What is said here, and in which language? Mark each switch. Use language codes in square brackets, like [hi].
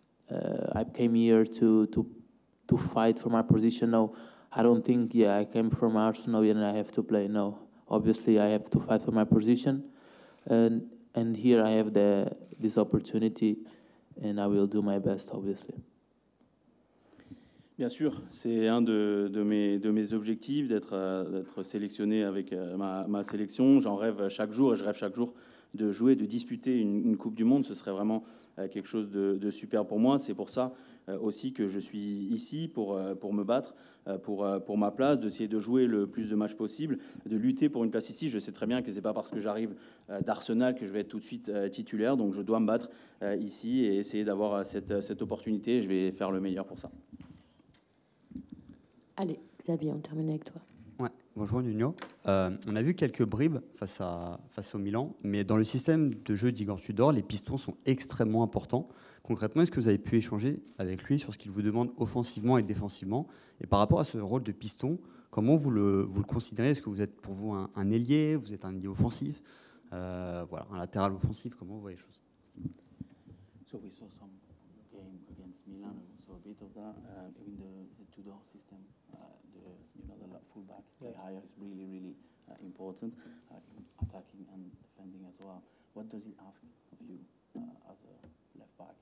[en] I came here to fight for my position. No, I don't think, I came from Arsenal and I have to play. No, obviously I have to fight for my position. And here I have this opportunity and I will do my best, obviously. [fr] Bien sûr, c'est un de mes objectifs d'être sélectionné avec ma sélection. J'en rêve chaque jour et je rêve chaque jour de jouer, de disputer une Coupe du Monde. Ce serait vraiment quelque chose de super pour moi. C'est pour ça aussi que je suis ici pour me battre pour ma place, d'essayer de jouer le plus de matchs possible, de lutter pour une place ici. Je sais très bien que c'est pas parce que j'arrive d'Arsenal que je vais être tout de suite titulaire. Donc je dois me battre ici et essayer d'avoir cette opportunité. Je vais faire le meilleur pour ça. Allez, Xavier, on termine avec toi. Ouais, bonjour Nuno. On a vu quelques bribes face au Milan, mais dans le système de jeu d'Igor Tudor, les pistons sont extrêmement importants. Concrètement, est-ce que vous avez pu échanger avec lui sur ce qu'il vous demande offensivement et défensivement? Et par rapport à ce rôle de piston, comment vous le considérez? Est-ce que vous êtes pour vous un ailier? Vous êtes un ailier offensif? Voilà, un latéral offensif, comment vous voyez les choses? [en] So we saw some game against Milan, we saw a bit of that in the Tudor system. The fullback higher is really important, attacking and defending as well. What does he ask of you as a left back?